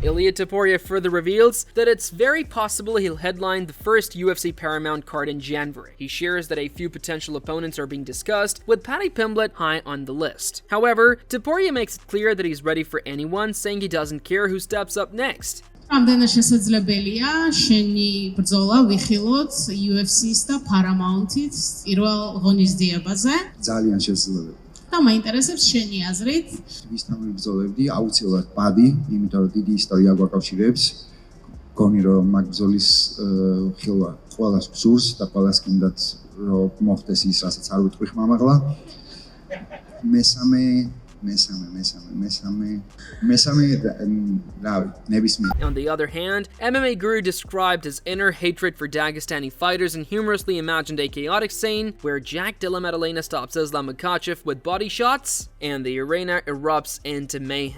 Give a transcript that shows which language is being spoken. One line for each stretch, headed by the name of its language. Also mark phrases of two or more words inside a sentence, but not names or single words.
English: Ilia Topuria further reveals that it's very possible he'll headline the first UFC Paramount card in January. He shares that a few potential opponents are being discussed, with Paddy Pimblett high on the list. However, Topuria makes it clear that he's ready for anyone, saying he doesn't care who steps up next.
Georgian: რამდენად შესაძლებელია შენი ბრძოლა ვიხილოთ UFC-ს და Paramount-ით პირველ ღონისძიებაზე? ძალიან შესაძლებელი. და მაინტერესებს შენი აზრით? ვისთან ვიბრძოლებდი, აუცილებლად პადი, იმიტომ რომ დიდი ისტორია გვაკავშირებს. გონი რომ მაგ ბრძოლის ხილვა ყველას გსურს და ყველას გინდათ რომ მოხდეს ის, რასაც არ ვიტყვი ხმამაღლა.
English: On the other hand, MMA Guru described his inner hatred for Dagestani fighters and humorously imagined a chaotic scene where Jack Della Maddalena stops Islam Makhachev with body shots and the arena erupts into mayhem.